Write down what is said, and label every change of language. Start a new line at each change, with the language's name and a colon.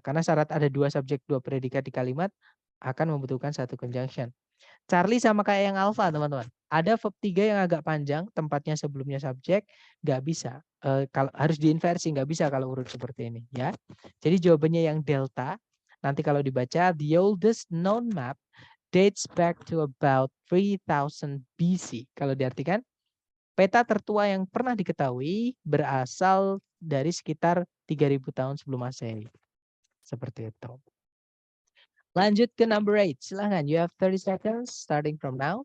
Indonesian: Karena syarat ada 2 subjek, 2 predikat di kalimat akan membutuhkan 1 conjunction. Charlie sama kayak yang alfa, teman-teman. Ada verb 3 yang agak panjang, tempatnya sebelumnya subjek, nggak bisa. Kalau harus diinversi, nggak bisa kalau urut seperti ini, ya. Jadi jawabannya yang delta. Nanti kalau dibaca,
English: the oldest known map dates back to about 3000 BC.
Indonesian: Kalau diartikan, peta tertua yang pernah diketahui berasal dari sekitar 3000 tahun sebelum Masehi. Seperti itu. Lanjut ke number 8. Silahkan,
English: you have 30 seconds starting from now.